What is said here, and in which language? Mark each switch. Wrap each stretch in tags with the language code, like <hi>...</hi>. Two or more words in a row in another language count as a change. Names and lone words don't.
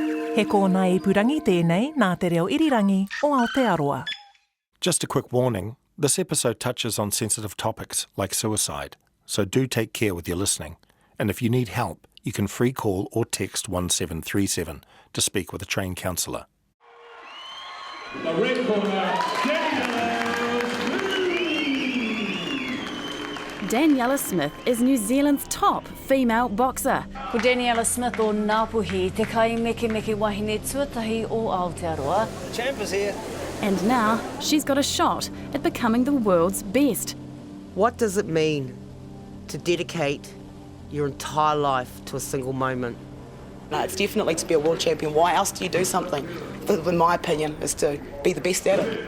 <mi>He kōna ipurangi tēnei nā te reo irirangi o Aotearoa.</mi> <en>Just a quick warning, this episode touches on sensitive topics like suicide, so do take care with your listening. And if you need help, you can free call or text 1737 to speak with a trained counsellor. The red corner, Daniella Smith is New Zealand's top female boxer.</en> <mi>Ko Daniella Smith o Ngāpuhi, te kai meke wahine tuatahi o Aotearoa.</mi> <en>The champ is here. And now she's got a shot at becoming the world's best. What does it mean to dedicate your entire life to a single moment? No, it's definitely to be a world champion. Why else do you do something? In my opinion, is to be the best at it.</en>